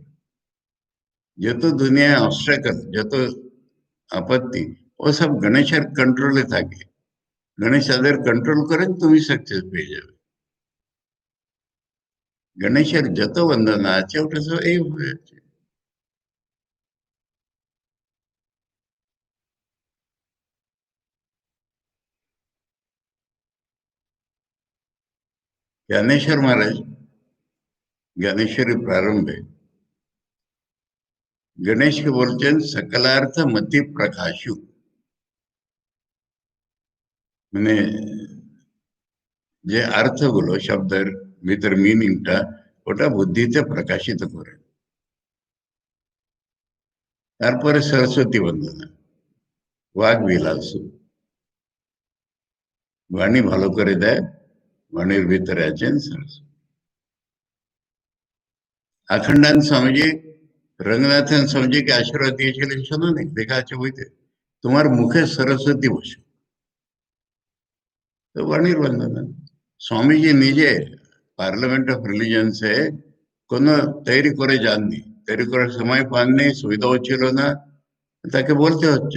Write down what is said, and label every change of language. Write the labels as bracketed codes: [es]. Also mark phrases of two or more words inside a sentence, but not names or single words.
[bn] যত দুনিয়ায় অবস্ট্রাকল, যত আপত্তি, ও সব গণেশের কন্ট্রোলে থাকে। গণেশ তাদের কন্ট্রোল করেন, তুমি সাকসেস পেয়ে যাবে। গণেশের যত বন্দনা আছে ওটা সব এই হয়েছে। জ্ঞানেশ্বর মহারাজ জ্ঞানেশ্বরী প্রারম্ভে গণেশ কে বলছেন [mr] सकलार्थ मति प्रकाशु, [bn] মানে যে অর্থগুলো শব্দের ভিতর মিনিংটা, ওটা বুদ্ধিতে প্রকাশিত করে। তারপরে সরস্বতী বন্দনা, [mr] वाग् विलासु, [bn] বাণী ভালো করে দেয়, বাণীর ভিতরে আছেন সরস্বতী। अखंडानंद स्वामीजी रंगनाथन स्वामीजीকে আশীর্বাদ দিয়েছিলেন, শোনো নি, দেখা আছে বইতে, তোমার মুখে সরস্বতী বসে। তো বাণীর বন্দনা। স্বামীজি নিজে পার্লামেন্ট অফ রিলিজনসে কোনো তৈরি করে যাননি, তৈরি করার সময় পাননি, সুবিধাও ছিল না, তাকে বলতে হচ্ছে।